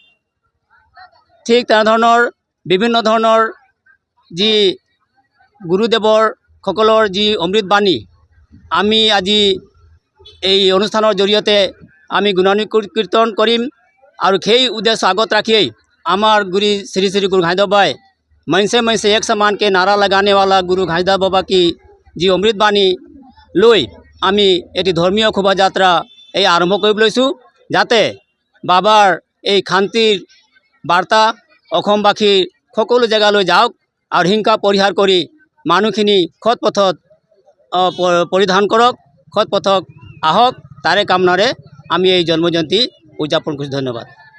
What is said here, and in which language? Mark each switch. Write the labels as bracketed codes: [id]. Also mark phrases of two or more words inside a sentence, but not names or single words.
[as] ঠিক তেনেধৰণৰ বিভিন্ন ধৰণৰ যি গুৰুদেৱৰ সকলৰ যি অমৃতবাণী আমি আজি এই অনুষ্ঠানৰ জৰিয়তে আমি গুণানুকীৰ্তন কৰিম আৰু সেই উদ্দেশ্য আগত ৰাখিয়েই আমাৰ গুৰু শ্ৰী শ্ৰী [hi] गुरु घासीदास बाबाए मन से एक समान के नारा लगाने वाला गुरु घासीदास बाबा की जी अमृतबाणी [as] লৈ আমি এটি ধৰ্মীয় শোভাযাত্ৰা এই আৰম্ভ কৰিব লৈছোঁ, যাতে বাবাৰ এই শান্তিৰ বাৰ্তা অসমবাসীৰ সকলো জেগালৈ যাওক আৰু হিংসা পৰিহাৰ কৰি মানুহখিনি সৎ পথত পৰিধান কৰক, সৎ পথত আহক, তাৰে কামনাৰে আমি এই জন্ম জয়ন্তী উদযাপন কৰিছোঁ। ধন্যবাদ।